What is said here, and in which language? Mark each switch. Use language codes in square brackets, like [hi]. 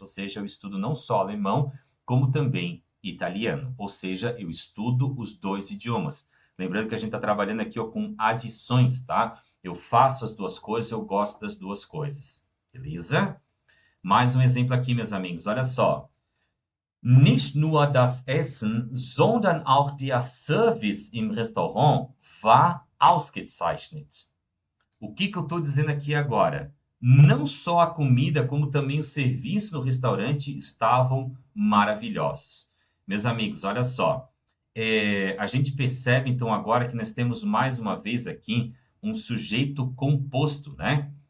[pt] Ou seja, eu estudo não só alemão, como também italiano. Ou seja, eu estudo os dois idiomas. Lembrando que a gente está trabalhando aqui ó, com adições, tá? Eu faço as duas coisas, eu gosto das duas coisas. Beleza? Mais um exemplo aqui, meus amigos. Olha só. [de] Nicht nur das Essen, sondern auch der Service im Restaurant war ausgezeichnet. [pt] O que eu estou dizendo aqui agora? Não só a comida, como também o serviço no restaurante estavam maravilhosos. Meus amigos, olha só. A gente percebe, então, agora que nós temos mais uma vez aqui um sujeito composto, né?